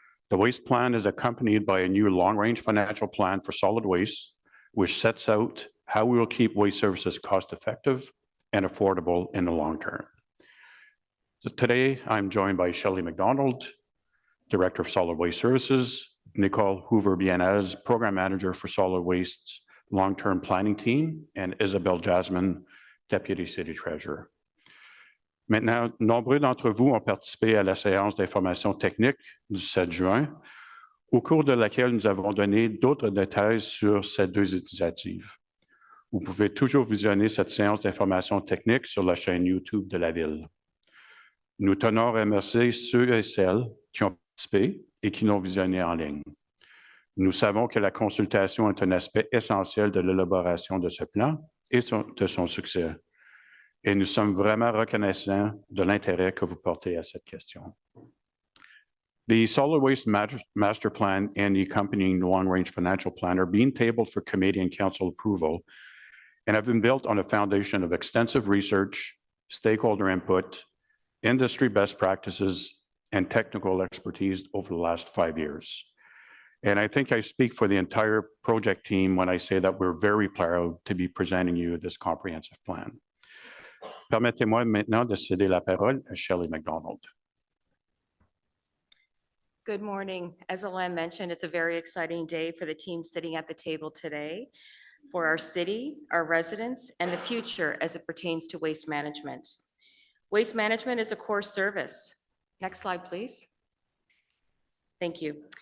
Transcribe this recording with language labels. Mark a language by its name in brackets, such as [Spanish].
[English] The waste plan is accompanied by a new long-range financial plan for solid waste, which sets out how we will keep waste services cost-effective and affordable in the long term. So today, I'm joined by Shelley McDonald, Director of Solid Waste Services, Nicole Hoover-Bienez, Program Manager for Solid Waste's Long-Term Planning Team, and Isabelle Jasmine, Deputy City Treasurer. [French] Maintenant, nombreux d'entre vous ont participé à la séance d'information technique du 7 juin, au cours de laquelle nous avons donné d'autres détails sur ces 2 initiatives. Vous pouvez toujours visionner cette séance d'information technique sur la chaîne YouTube de la Ville. Nous tenons à remercier ceux et celles qui ont participé et qui l'ont visionné en ligne. Nous savons que la consultation est un aspect essentiel de l'élaboration de ce plan et de son succès. Et nous sommes vraiment reconnaissants de l'intérêt que vous portez à cette question. [English] The Solid Waste Master Plan and the accompanying long-range financial plan are being tabled for committee and council approval and have been built on a foundation of extensive research, stakeholder input, industry best practices, and technical expertise over the last 5 years. And I think I speak for the entire project team when I say that we're very proud to be presenting you this comprehensive plan. [French] Permettez-moi maintenant de céder la parole à Shelley McDonald. [English] Good morning. As Alain mentioned, it's a very exciting day for the team sitting at the table today for our city, our residents, and the future as it pertains to waste management. Waste management is a core service. Next slide, please. Thank you.